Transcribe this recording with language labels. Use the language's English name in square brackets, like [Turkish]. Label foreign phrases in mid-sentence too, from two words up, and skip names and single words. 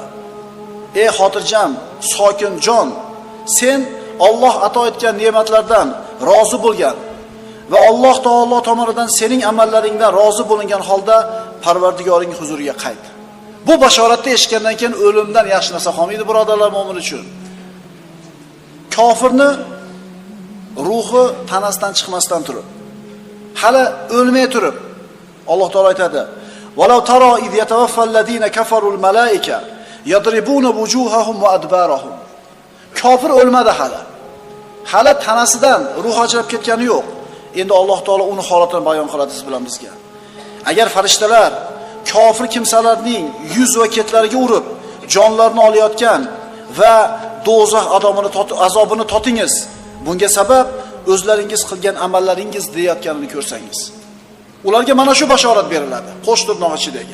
[Uzbek] Ey xotirjam, sokin jon, sen Alloh ato etgan ne'matlardan rozi bo'lgan va Alloh taolo tomonidan sening amallaringdan rozi bo'lingan holda Parvardigoring huzuriga qayt. Bu bashoratni eshitgandan keyin o'limdan yaxshi narsa qolmaydi, birodarlar, mo'min uchun. Kofirni ruhi tanasidan chiqmasdan turib, hali o'lmay turib, Alloh taolo aytadi: [Arabic] "ولو ترى إذ يتوفى الذين كفروا الملائكة يضربون وجوههم وأدبارهم." [Uzbek] Kofir o'lmadi hali. Hali tanasidan ruh ajrab ketgani yo'q. Endi Alloh taolo uni holatini bayon qiladi siz bilan bizga. Agar farishtalar kofir kimsalarning yuz va ketlariga urib, jonlarini olayotgan va do'zax azobini totingiz, bunga sabab o'zlaringiz qilgan amallaringiz deyotganini ko'rsangiz, ularga mana shu bashorat beriladi, qo'sh tirnoq ichidagi.